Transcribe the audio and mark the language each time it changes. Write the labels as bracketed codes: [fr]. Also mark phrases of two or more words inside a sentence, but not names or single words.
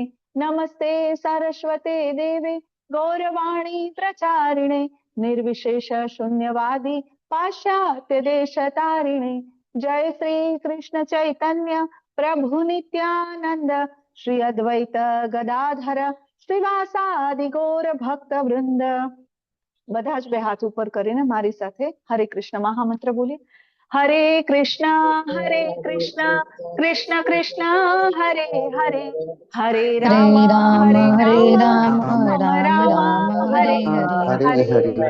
[sa] नमस्ते सरस्वते देवे गौरवाणी प्रचारिणे निर्विशेष शून्यवादी पाश्चात्य देशतारिणे. जय श्री कृष्ण चैतन्य प्रभु नित्यानंद श्री अद्वैत गदाधर श्रीवासादि गौर भक्त वृंद. [gu] બધા જ બે હાથ ઉપર કરીને મારી સાથે હરે કૃષ્ણ મહામંત્ર બોલીએ. હરે કૃષ્ણ કૃષ્ણ કૃષ્ણ હરે હરે હરે રામ રામ રામ હરે હરે.